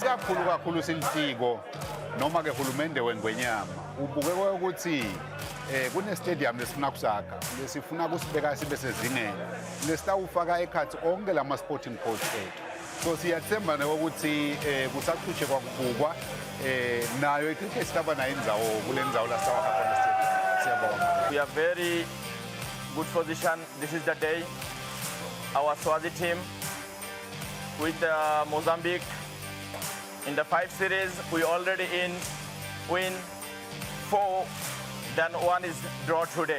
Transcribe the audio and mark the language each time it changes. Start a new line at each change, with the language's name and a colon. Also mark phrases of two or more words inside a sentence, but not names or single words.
Swati: Kakhulu silitiko noma-ke hulumende wengwenyama ubukeke ukuthi kune-stadium lesifuna kusakha lesifuna kusibeka sibe sezingeni lesitawufaka ekhathi onke lama-
English: sporting coach
Swati: ethu. So siyathemba ukuthi kusaqhushe kwakubukwa nayo i-cricket sitaba nayo indzawo kule ndzawo lasitawakha khona stadium. Siyabonga.
English: We are very good position. This is the day. Our Swazi team with Mozambique in the 5 series, we already win 4, then 1 is draw today.